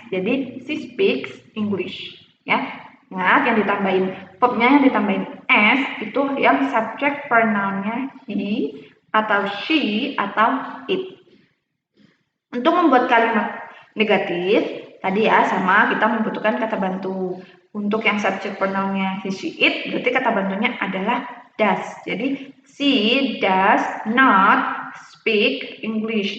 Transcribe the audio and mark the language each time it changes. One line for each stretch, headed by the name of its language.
English: Jadi she speaks English ya.
Indonesian: Ingat yang ditambahin verb-nya yang ditambahin S itu yang subject pronoun-nya he atau she atau it. Untuk membuat kalimat negatif tadi ya sama kita membutuhkan kata bantu. Untuk yang subject pronoun-nya he, she, it berarti kata bantunya adalah does.
English: Jadi she does not speak English.